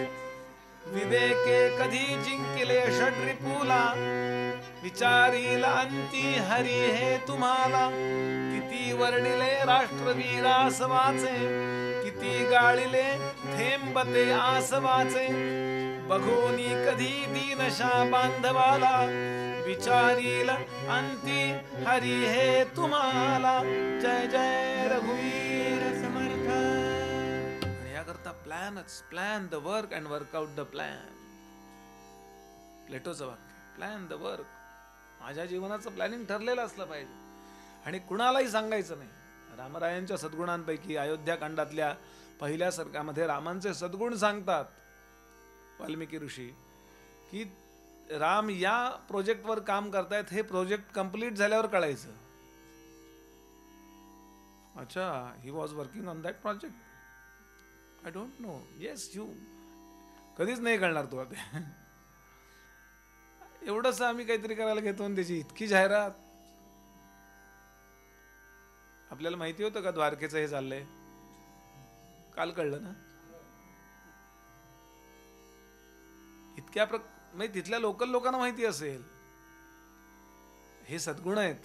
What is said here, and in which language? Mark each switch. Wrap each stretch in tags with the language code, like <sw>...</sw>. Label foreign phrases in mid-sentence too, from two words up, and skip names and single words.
<mr>विवेके कधी जिंकिले षड्रिपुला, विचारील अंती हरी हे तुम्हाला, किती वर्णिले राष्ट्रवीर आसवाचे, किती गाळिले थेंबते आसवाचे, बघोनी कधी दीनशा बांधवाला, विचारील अंती हरी हे तुम्हाला. जय जय रघुवीर समर्थ. आणि याकरता</mr> <en>plan the work and work out the plan.</en> <mr>प्लेटोचं वाक्य,</mr> <en>plan the work.</en> <mr>माझ्या जीवनाचं प्लॅनिंग ठरलेलं असलं पाहिजे आणि कुणालाही सांगायचं नाही. रामरायांच्या सद्गुणांपैकी अयोध्या कांडातल्या पहिल्या सर्गामध्ये रामांचे सद्गुण सांगतात वाल्मिकी ऋषी, की राम या प्रोजेक्टवर काम करतायत, हे</mr> <en>project complete</en> <mr>झाल्यावर कळायचं.</mr> <en>अच्छा, he was working on that project, I don't know. yes you.</en> <mr>कधीच नाही कळणार तुला ते. एवढंच आम्ही काहीतरी करायला घेतो आणि त्याची इतकी जाहिरात. आपल्याला माहिती होतं का द्वारकेचं हे चाललंय? काल कळलं ना. इतक्या म्हणजे तिथल्या लोकल लोकांना माहिती असेल हे सद्गुण आहेत.</mr>